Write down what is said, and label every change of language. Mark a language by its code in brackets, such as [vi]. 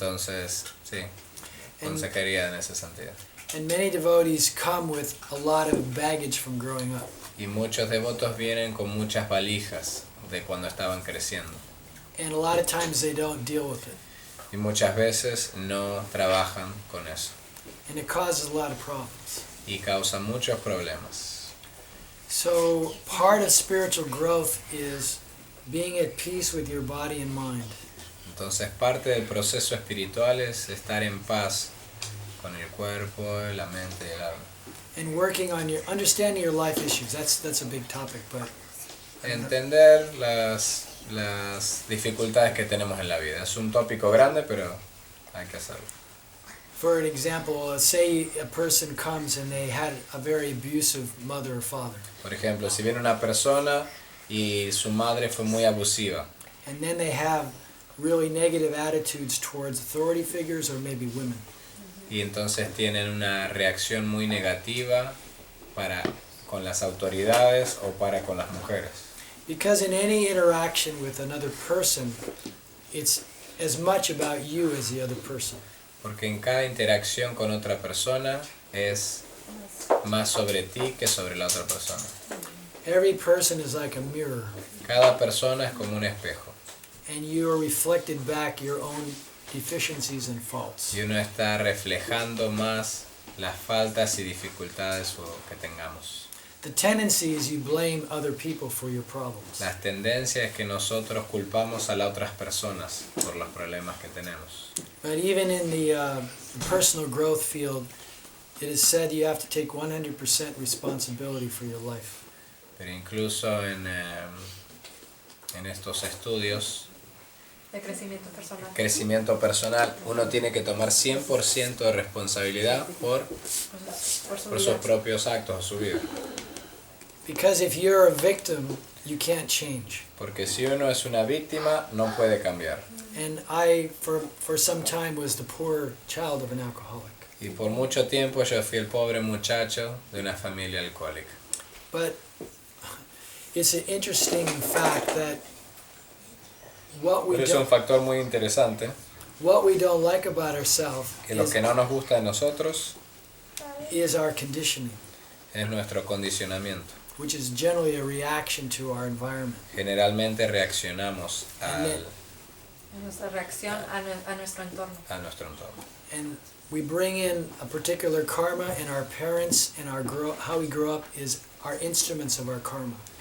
[es] entonces, sí, consejería en ese sentido. [en] And many devotees come with a lot of baggage from growing up. [es] Y muchos devotos vienen con muchas valijas de cuando estaban creciendo. [en] And a lot of times they don't deal with it. [es] Y muchas veces no trabajan con eso. [en] And it causes a lot of problems. [es] Y causa muchos problemas. [en] So part of spiritual growth is being at peace with your body and mind. [es] Entonces parte del proceso espiritual es estar en paz con el cuerpo, la mente y el alma. [en] And working on your understanding your life issues. That's a big topic, but [es] Entender las dificultades que tenemos en la vida. Es un tópico grande, pero hay que hacerlo. [en] for an example, say a person comes and they had a very abusive mother or father. [es] Por ejemplo, si viene una persona y su madre fue muy abusiva [en] And then they have really negative attitudes towards authority figures or maybe women. [es] y entonces tienen una reacción muy negativa con las autoridades o para con las mujeres. [en] Because in any interaction with another person, it's as much about you as the other person. [es] Porque en cada interacción con otra persona es más sobre ti que sobre la otra persona. [en] Every person is like a mirror, [es] Cada persona es como un espejo [en] and you are reflected back your own deficiencies and faults. [es] y uno está reflejando más las faltas y dificultades que tengamos. [en] The tendency is you blame other people for your problems. [es] Las tendencias es que nosotros culpamos a las otras personas por los problemas que tenemos. [en] But even in the personal growth field, it is said you have to take 100% responsibility for your life. [es] Pero incluso en estos estudios De crecimiento personal, uno tiene que tomar 100% de responsabilidad por su sus vida. propios actos o su vida. [en] Because if you're a victim, you can't change. [es] Porque si uno es una víctima, no puede cambiar. [en] And I, for some time, was the poor child of an alcoholic. [es] Y por mucho tiempo yo fui el pobre muchacho de una familia alcohólica. [en] But it's an interesting fact that what we [es] Pero es un [en] don't, [es] factor muy interesante, [en] what we don't like about ourselves [es] que lo que no nos gusta de nosotros [en] is our conditioning, [es] es nuestro condicionamiento. [en] which is generally a reaction to our environment. [es] Generalmente reaccionamos Nuestra reacción a nuestro entorno. a nuestro entorno. [en] And we bring in a particular karma, and our parents and how we grow up is our instruments of our karma.